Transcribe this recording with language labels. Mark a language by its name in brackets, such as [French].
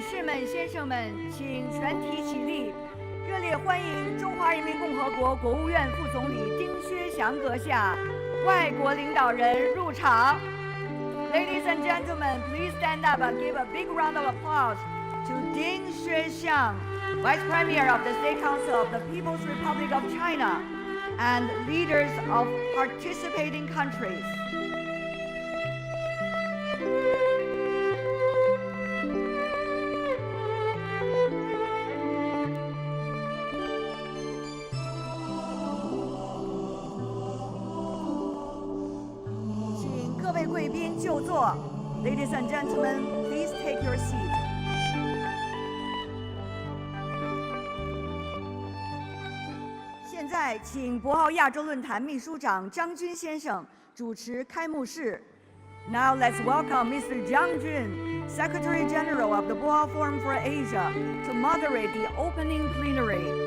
[Chinese] 们、先生们，请全体起立，热烈欢迎中华人民共和国国务院副总理丁薛祥阁下、外国领导人入场。 [English] Ladies and gentlemen, please stand up and give a big round of applause to Ding Xuexiang, Vice Premier of the State Council of the People's Republic of China, and leaders of participating countries. [Chinese] 请各位贵宾就座。 [English] Ladies and gentlemen, please take your seat. [Chinese] 现在，请博鳌亚洲论坛秘书长张军先生主持开幕式。 [English] Now let's welcome Mr. Zhang Jun, Secretary General of the Boao Forum for Asia, to moderate the opening plenary.